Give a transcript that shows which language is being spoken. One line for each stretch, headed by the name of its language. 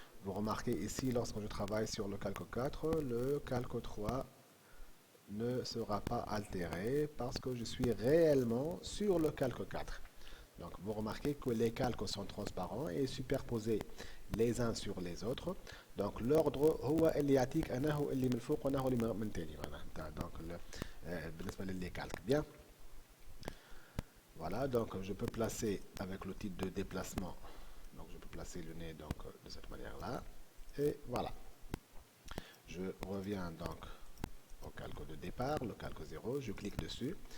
French: Vous remarquez ici, lorsque je travaille sur le calque 4, le calque 3 ne sera pas altéré parce que je suis réellement sur le calque 4. Donc vous remarquez que les calques sont transparents et superposés les uns sur les autres. Donc l'ordre
Arabic: هو اللي يعطيك انه اللي من الفوق وانه اللي من تاني معناها.
French: Donc
Arabic: بالنسبة للي
French: calques. Bien. Voilà, donc je peux placer avec l'outil de déplacement. Donc je peux placer le nez donc de cette manière-là. Et voilà. Je reviens donc au calque de départ, le calque 0, je clique dessus.